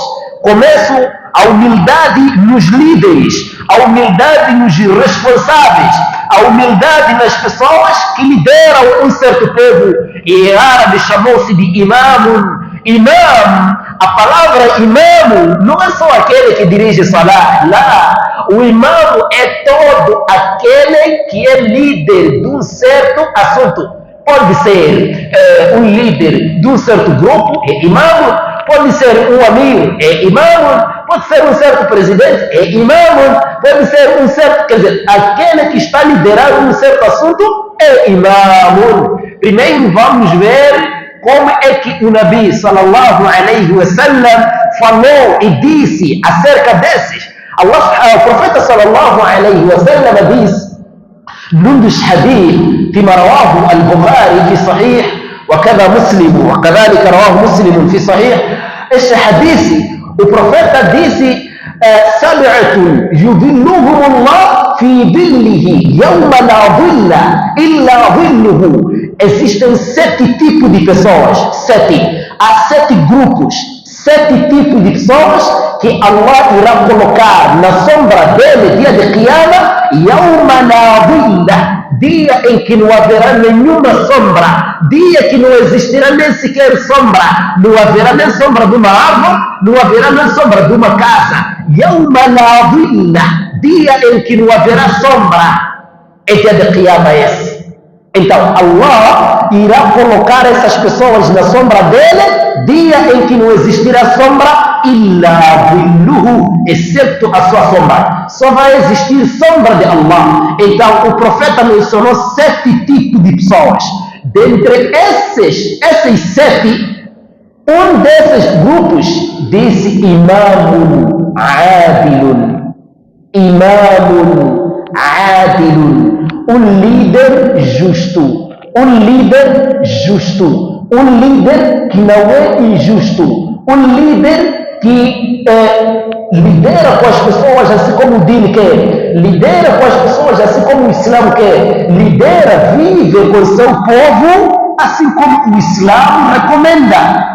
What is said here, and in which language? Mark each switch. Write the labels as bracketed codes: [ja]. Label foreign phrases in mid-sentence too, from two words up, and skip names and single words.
[pt] Começo a humildade nos líderes, a humildade nos responsáveis, a humildade nas pessoas que lideram um certo povo. E em árabe chamou-se de imamun. Imam, a palavra imamo não é só aquele que dirige salah, lá. O imamo é todo aquele que é líder de um certo assunto. Pode ser um líder de um certo grupo, é imamo. Pode ser um amigo, é imamo. Pode ser um certo presidente, é imamo. Pode ser um certo, quer dizer, aquele que está liderando um certo assunto é imamo. Primeiro vamos ver como é que o Nabi [ar] صلى الله عليه وسلم [pt] falou e disse acerca desses. O profeta [ar] صلى الله عليه وسلم [pt] disse num dos hadith [ar] فيما رواه البخاري في صحيح وكذا مسلم وكذلك رواه مسلم في صحيح. [pt] Este hadith, o profeta disse: [ar] سبعة يظلهم الله في ظله يوم لا ظل إلا ظله. [pt] Existem 7 tipos de pessoas, 7. Há 7 grupos, 7 tipos de pessoas que Allah irá colocar na sombra dele, dia de Qiyamah, [ar] يوم لا ظل, [pt] dia em que não haverá nenhuma sombra, dia que não existirá nem sequer sombra, não haverá nem sombra de uma árvore, não haverá nem sombra de uma casa. [ar] يوم لا ظل, [pt] dia em que não haverá sombra, é dia de Qiyamah esse. Então Allah irá colocar essas pessoas na sombra dele dia em que não existirá sombra, [ar] إلا ظله, [pt] excepto a sua sombra. Só vai existir sombra de Allah. Então o profeta mencionou 7 tipos de pessoas. Dentre esses 7, um desses grupos disse [ar] إمام عادل. إمام عادل, [pt] um líder justo. Um líder justo. Um líder que não é injusto. Um líder que lidera com as pessoas assim como o Din quer. Lidera com as pessoas assim como o Islã quer. Lidera, vive com seu povo assim como o Islã recomenda.